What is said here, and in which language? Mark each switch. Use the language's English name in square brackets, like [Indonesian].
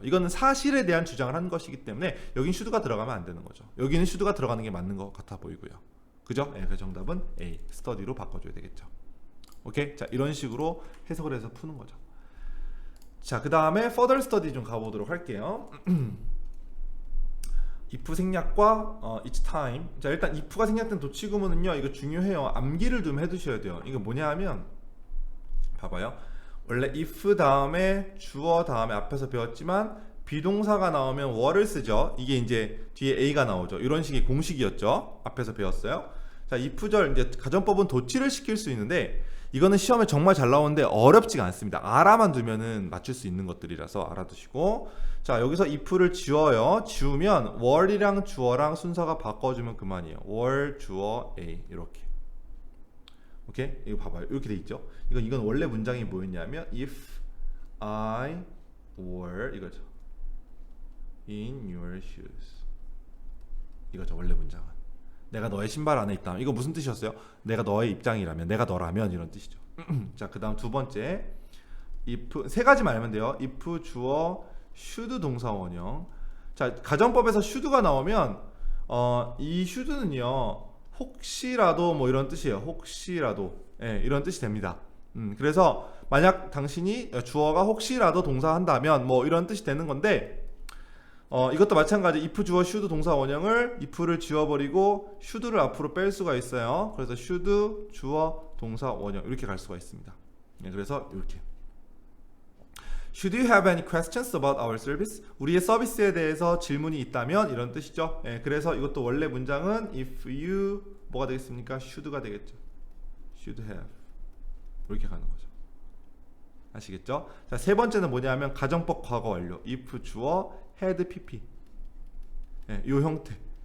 [Korean] 이거는 사실에 대한 주장을 한 것이기 때문에 여긴 should가 들어가면 안 되는 거죠. 여기는 should가 들어가는 게 맞는 것 같아 보이고요. 그죠? 예, 그 정답은 A, study로 바꿔줘야 되겠죠. 오케이? 자, 이런 식으로 해석을 해서 푸는 거죠. 자, 그 다음에 further study 좀 가보도록 할게요. if 생략과 each time. 자 일단 if가 생략된 도치구문은요 이거 중요해요. 암기를 좀 해두셔야 돼요. 이거 뭐냐 하면 봐봐요. 원래 if 다음에 주어 다음에 앞에서 배웠지만 비동사가 나오면 were를 쓰죠. 이게 이제 뒤에 a가 나오죠. 이런 식의 공식이었죠. 앞에서 배웠어요. 자 if절 이제 가정법은 도치를 시킬 수 있는데 이거는 시험에 정말 잘 나오는데 어렵지가 않습니다. 알아만 두면은 맞출 수 있는 것들이라서 알아두시고 자 여기서 if를 지워요. 지우면 were이랑 주어랑 순서가 바꿔주면 그만이에요. were, 주어, a 이렇게. 오케이? 이거 봐봐요. 이렇게 돼 있죠. [English] 이건 원래 문장이 뭐였냐면 if I were [Korean] 이거죠. [English] in your shoes [Korean] 이거죠. 원래 문장은. 내가 너의 신발 안에 있다. 이거 무슨 뜻이었어요? 내가 너의 입장이라면, 내가 너라면 이런 뜻이죠. 자, 그 다음 두 번째 if 세 가지만 알면 돼요. if 주어 should 동사 원형. 자, 가정법에서 should가 나오면 이 should는요 혹시라도 뭐 이런 뜻이에요. 혹시라도 이런 뜻이 됩니다. 그래서 만약 당신이 주어가 혹시라도 동사 한다면 뭐 이런 뜻이 되는 건데 이것도 마찬가지 if 주어 should 동사 원형을 if를 지워버리고 should를 앞으로 뺄 수가 있어요. 그래서 should 주어 동사 원형 이렇게 갈 수가 있습니다. 그래서 이렇게 [English] Should you have any questions about our service? [Korean] 우리의 서비스에 대해서 질문이 있다면 이런 뜻이죠. 그래서 이것도 원래 문장은 if you 뭐가 되겠습니까? should가 되겠죠. should have 이렇게 가는 거죠. 아시겠죠? 자, 세 번째는 뭐냐면 가정법 과거 완료. if 주어 had pp. 요 형태.